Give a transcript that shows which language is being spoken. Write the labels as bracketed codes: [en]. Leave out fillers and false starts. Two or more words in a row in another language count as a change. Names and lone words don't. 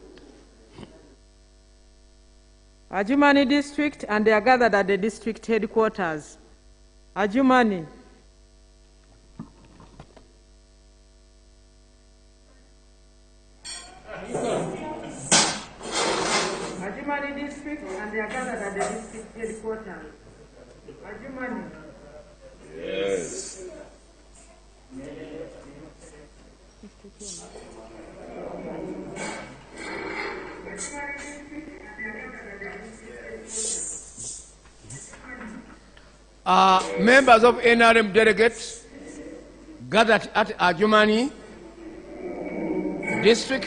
[en] Ajumani district, and they are gathered at the district headquarters. Ajumani. Ajumani district, and they are gathered at the district headquarters. Ajumani. Yes. Members of NRM delegates gathered at Ajumani district.